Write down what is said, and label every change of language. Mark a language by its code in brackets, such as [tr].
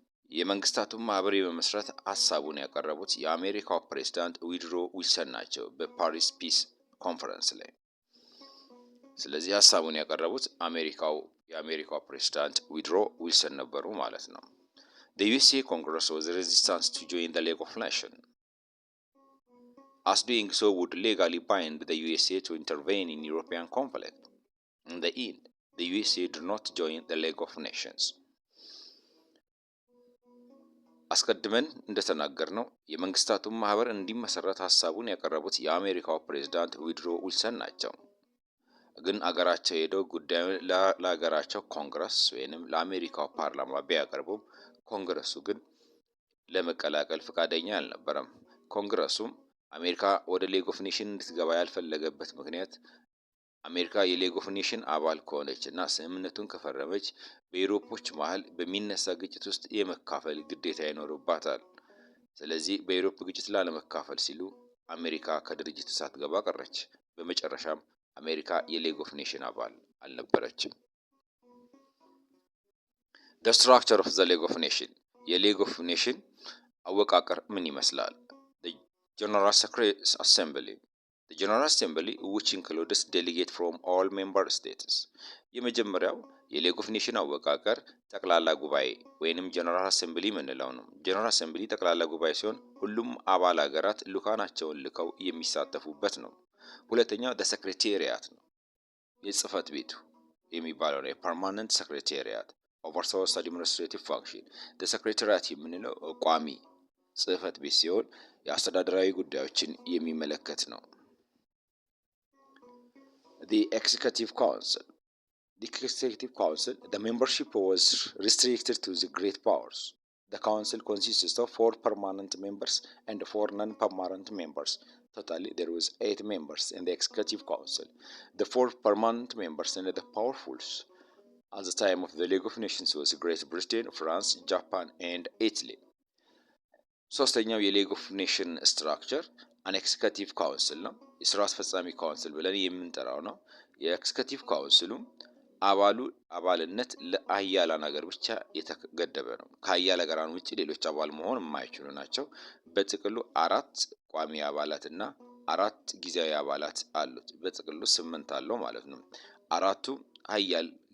[am] የመንግስታቱ ማህበር የመመስረት ሀሳቡን ያቀረቡት የአሜሪካው ፕሬዝዳንት ዊድሮ ዊልሰን ናቸው በፓሪስ ፒስ ኮንፈረንስ ላይ። ስለዚህ ሀሳቡን ያቀረቡት የአሜሪካው ፕሬዝዳንት ዊድሮ ዊልሰን ነበሩ ማለት ነው። [en] The USA Congress was resistant to join the League of Nations, as doing so would legally bind the USA to intervene in European conflict. In the end, the USA did not join the League of Nations. [am] አስቀድመን እንደተናገርነው የመንግስታቱ ማህበር እንዲመሰረት ሀሳቡን ያቀረቡት የአሜሪካው ፕሬዝዳንት ዊድሮ ዊልሰን ናቸው። ግን አገራቸው ሄደው ጉዳዩን ለሀገራቸው ኮንግረስ ወይንም ለአሜሪካው ፓርላማ ቢያቀርቡም ኮንግረሱ ግን ለመቀላቀል ፈቃደኛ አልነበረም። ኮንግረሱም አሜሪካ ወደ ሌግ ኦፍ ኔሽን እንድትገባ ያልፈለገበት ምክንያት አሜሪካ የሌግ ኦፍ ኔሽን አባል ከሆነችና ስምምነቱን ከፈረመች በዩሮፖች መሃል በሚነሳ ግጭት ውስጥ የመካፈል ግዴታ ይኖርባታል። ስለዚህ በዩሮፕ ግጭት ላለመካፈል ሲሉ አሜሪካ ከድርጅቱ ሳትገባ ቀረች። በመጨረሻም አሜሪካ የሌግ ኦፍ ኔሽን አባል አልነበረችም። [en] The structure of the League of Nations [am] የሌግ ኦፍ ኔሽን አወቃቀር ምን ይመስላል? [en] The General Assembly The General Assembly which includes delegates from all member states. [am] የመጀመሪያው የሌግ ኦፍ ኔሽን አወቃቀር ጠቅላላ ጉባኤ ወይንም ጀነራል አሴምብሊ ምንለው ነው። ጀነራል አሴምብሊ ጠቅላላ ጉባኤ ሲሆን ሁሉም አባል ሀገራት ልኡካናቸውን ልከው የሚሳተፉበት ነው። ሁለተኛው ሴክሬታሪያት ነው። የጽህፈት ቤቱ የሚባለው ነው፣ የፐርማነንት ሴክሬታሪያት። [en] oversees administrative function. the secretariat [am] የምንለው ቋሚ ጽህፈት ቤት ሲሆን የአስተዳደራዊ ጉዳዮችን የሚመለከት ነው። [en] the executive council the membership was restricted to the great powers. The council consists of 4 permanent members and 4 non-permanent members. Totally, there was 8 members in the executive council. The 4 permanent members and the powerfuls at the time of the League of Nations was Great Britain, France, Japan, and Italy. [am] ሶስተኛው የሌግ ኦፍ ኔሽን ስትራክቸር አን ኤክስኪዩቲቭ ካውንስል ነው። የስራ አስፈጻሚ ካውንስል ብለን የምንጠራው ነው። የኤክስኪዩቲቭ ካውንስሉ አባልነት ለአያላን ሀገር ብቻ የተገደበ ነው። ከአያል ሀገራን ውጭ ሌሎች አባል መሆን የማይችሉ ናቸው። በጥቅሉ 4 ቋሚ አባላት እና 4 ጊዜያዊ አባላት አሉት። በጥቅሉ 8 አለው ማለት ነው። 4ቱ አያል